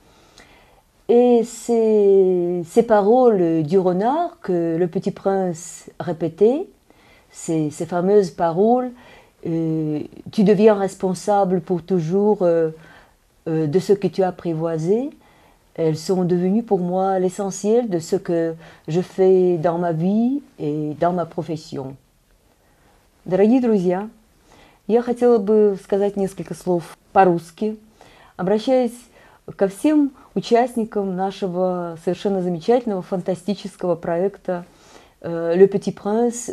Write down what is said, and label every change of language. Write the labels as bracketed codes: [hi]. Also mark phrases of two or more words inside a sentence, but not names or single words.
[fr] Et ces paroles du renard que Le Petit Prince répétait, ces fameuses paroles, tu deviens responsable pour toujours de ce que tu as apprivoisé, elles sont devenues pour moi l'essentiel de ce que je fais dans ma vie и dans ma профессион. [ru] Дорогие друзья, я хотела бы сказать несколько слов по-русски, обращаясь ко всем участникам нашего совершенно замечательного, фантастического проекта «Le Petit Prince.